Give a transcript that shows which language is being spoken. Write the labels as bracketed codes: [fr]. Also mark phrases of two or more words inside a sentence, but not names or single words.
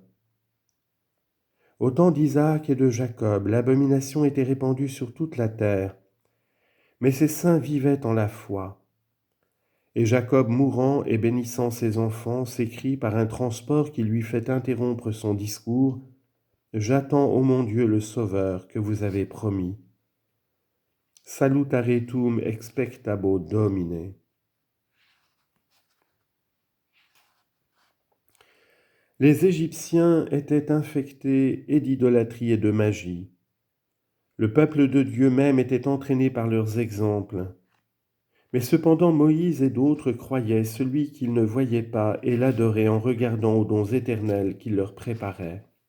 [fr] Au temps d'Isaac et de Jacob, l'abomination était répandue sur toute la terre, mais ces saints vivaient en la foi. Et Jacob, mourant et bénissant ses enfants, s'écrie par un transport qui lui fait interrompre son discours, « J'attends, ô mon Dieu, le Sauveur que vous avez promis. [la] Salutare tuum expectabo Domine. [fr] » Les Égyptiens étaient infectés et d'idolâtrie et de magie. Le peuple de Dieu même était entraîné par leurs exemples. Mais cependant Moïse et d'autres croyaient celui qu'ils ne voyaient pas et l'adoraient en regardant aux dons éternels qu'il leur préparait.